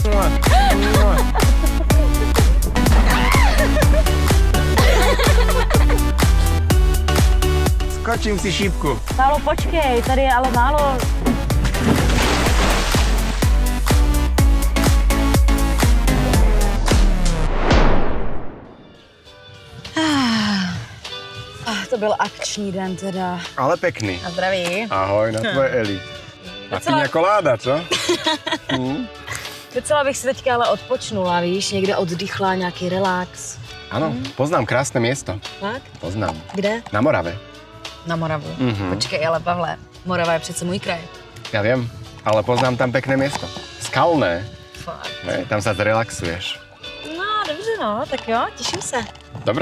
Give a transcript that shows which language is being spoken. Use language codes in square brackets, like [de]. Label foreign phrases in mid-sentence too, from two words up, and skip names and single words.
[sk] Skočím si šípku. [cs] Pálo, počkej, tady je ale málo. To byl akční den teda. [sk] Ale pekný. [cs] A zdraví. Ahoj, na tvoje Eli. A piňa koláda, co? Docela bych si teďka ale odpočnula, víš, někde oddychla, nějaký relax. [sk] Áno, poznám krásne miesto. Tak? Poznám. Kde? Na Morave. Na Moravu. [cs] Počkej, ale Pavle, Morava je přece můj kraj. [sk] Ja viem, ale poznám tam pekné miesto. Skalné. Fakt. Ne, tam sa zrelaxuješ. [cs] No, dobře no, tak jo, těším se.